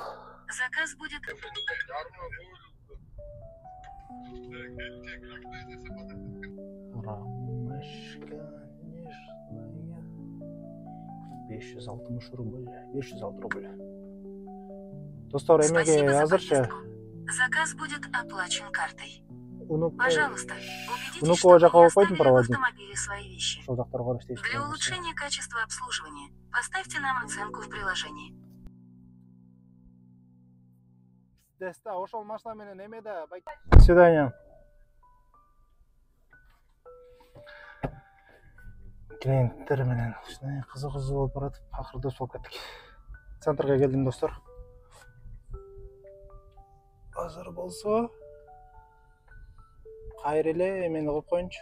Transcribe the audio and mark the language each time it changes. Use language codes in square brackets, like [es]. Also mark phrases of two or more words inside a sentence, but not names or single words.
[ru] Заказ будет. Рамашка нежная. 560 рубль. 506 рубль. [ky] Достор, эмеге азырчы. [ru] Заказ будет оплачен картой. Пожалуйста, Пожалуйста, убедитесь, что вы не оставили в автомобиле свои вещи. Для улучшения качества обслуживания поставьте нам оценку в приложении. [ky] Ошол машина менен эмеде. [ru] До свидания. [ky] Клиенттер менен кызык болуп баратып, акырда болуп кеттик. Центрге келдим, достор. Азыр болсо кайра эле эмени коюп коеюнчу.